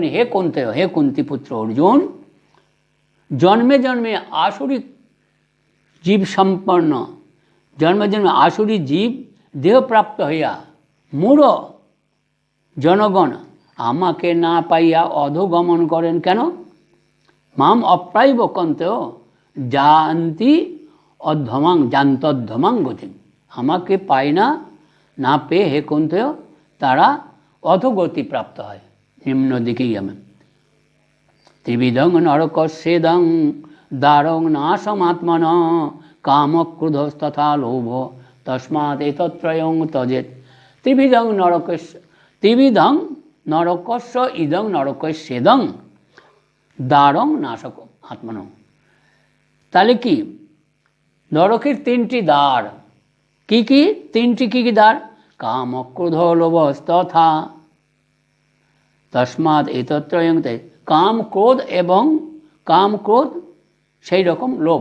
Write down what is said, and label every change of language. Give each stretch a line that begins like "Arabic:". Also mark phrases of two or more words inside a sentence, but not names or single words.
Bangla: হে কন্তেয়, হে কুন্তিপুত্র অর্জুন, জন্মে জন্মে আসুরিক জীব সম্পন্ন জন্ম জন্ম আসুরি জীব দেহপ্রাপ্ত হইয়া মূঢ় জনগণ আমাকে না পাইয়া অধোগমন করেন কেন?
Sanskrit: মাম অপ্রাইব কন্তেও জানতি অধ্যমাং জান্তধ্যমাং গতি।
Bangla: আমাকে পায় না, না পেয়ে হে কন্তেও তারা অধোগতি প্রাপ্ত হয়, নিম্ন দিকেই আমি।
Sanskrit: ত্রিবিধং নরকস্যেদং দ্বারং নাশমাত্মন কামক্রোধস্তথা লোভ তস্মাৎ এতত্রয়ং তজেত। ত্রিবিধং নরকস্য ইদং নরকস্যেদং দ্বারং নাশক আত্মন।
Bangla: তাহলে কি? নরকের তিনটি দ্বার। কি কি? তিনটি কি কি দ্বার?
Sanskrit: কাম ক্রোধ লোভস্তথা তস্মাৎ এতত্রয়ং।
Bangla: কাম ক্রোধ এবং কাম ক্রোধ সেই রকম লোভ।